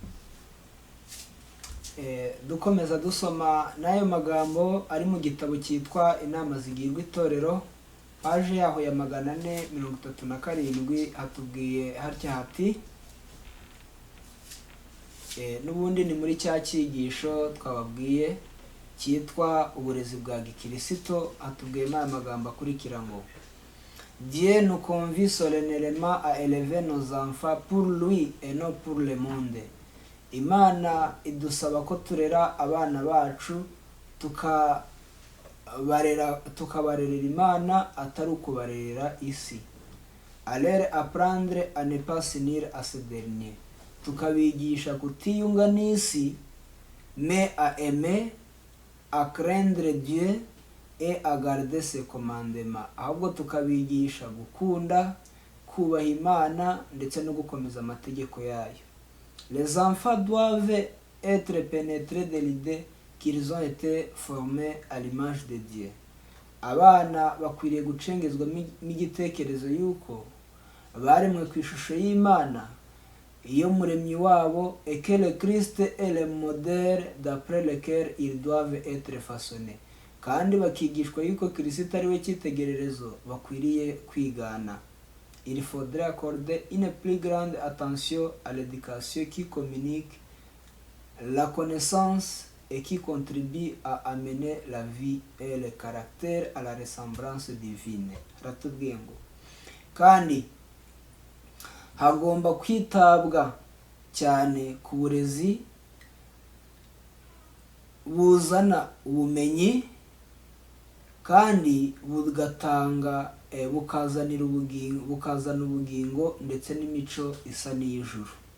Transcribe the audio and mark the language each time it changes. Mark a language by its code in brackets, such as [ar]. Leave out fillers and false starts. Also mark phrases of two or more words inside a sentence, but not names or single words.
[rw] dukomeza dusoma n'ayo magambo ari mu gitabo cyitwa inama zigirwa itorero, paje yaho ya 437 hatubwiye hatya hati n'ubundi ni muri cya cyigisho twababwiye cyitwa uburezi bwa gikirisito. Hatubwiyemo aya magambo akurikira ngo [fr] Dieu nous convie solennellement à élever nos enfants pour lui et non pour le monde. [rw] Imana idusaba ko turera abana bacu tukabarerera Imana atari ukubarerera isi. [fr] À leur apprendre à ne pas s'unir à ce dernier. [rw] Tukabigisha kutiyunga n'isi, [fr] mais à aimer, à craindre Dieu et à garder ses commandements. [rw] Ahubwo tukabigisha gukunda, kubaha Imana ndetse no gukomeza amategeko yayo. [fr] Les enfants doivent être pénétrés de l'idée qu'ils ont été formés à l'image de Dieu. [rw] Abana bakwiriye gucengezwa n'igitekerezo yuko baremwe ku ishusho y'Imana, iyo muremyi wabo, [fr] et que le Christ est le modèle d'après lequel ils doivent être façonnés. [rw] Kandi bakigishwa yuko Kristo ari we cyitegererezo bakwiriye kwigana. [fr] Il faudrait accorder une plus grande attention à l'éducation qui communique la connaissance et qui contribue à amener la vie et le caractère à la ressemblance divine. [rw] Ratubwiye ngo kandi hagomba kwitabwa cyane ku burezi buzana ubumenyi kandi bugatanga bukazana ubugingo ndetse n'imico isa n'iy'ijuru.